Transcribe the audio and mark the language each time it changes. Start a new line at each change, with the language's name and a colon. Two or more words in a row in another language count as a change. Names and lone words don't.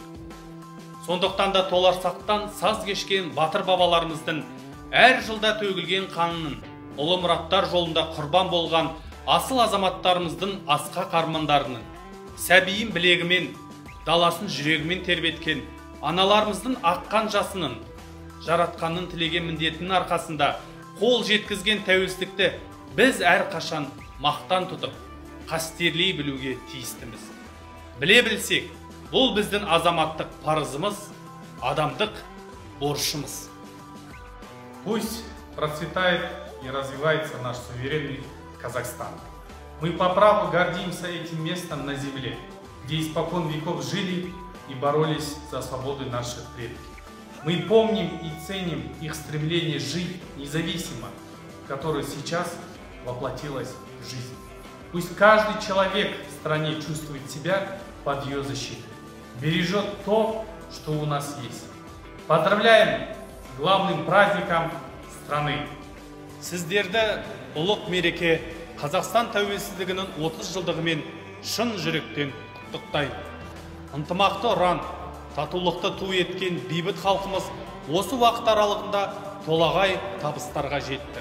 Kazakh: Сондықтан да толарсақтан саз кешкен батыр бабаларымыздың әр жылда төгілген қанының, ұлы мұраттар жолында құрбан болған асыл азаматтарымыздың асқақ армандарының, сәбиін білегімен, даласын жүрегімен тербеткен аналарымыздың аққан жасының, жаратқанның тілеген міндетінің арқасында қол жеткізген тәуелсіздікті біз әрқашан мақтан тұтып, қастерлей білуге тиістіміз. Біле білсек, бұл біздің азаматтық парызымыз, адамдық борышымыз.
Russian: Пусть процветает и развивается наш суверенный Казахстан. Мы по праву гордимся этим местом на земле, где испокон веков жили и боролись за свободу наших предков. Мы помним и ценим их стремление жить независимо, которое сейчас воплотилось в жизнь. Пусть каждый человек в стране чувствует себя под ее защитой, бережет то, что у нас есть. Поздравляем с главным праздником страны!
Kazakh: Сіздерді ұлық мереке Қазақстан тәуелсіздігінің 30 жылдығымен шын жүректен құттықтаймын. Ынтымақты ұран, татулықты ту еткен бейбіт халқымыз осы уақыт аралығында толағай табыстарға жетті.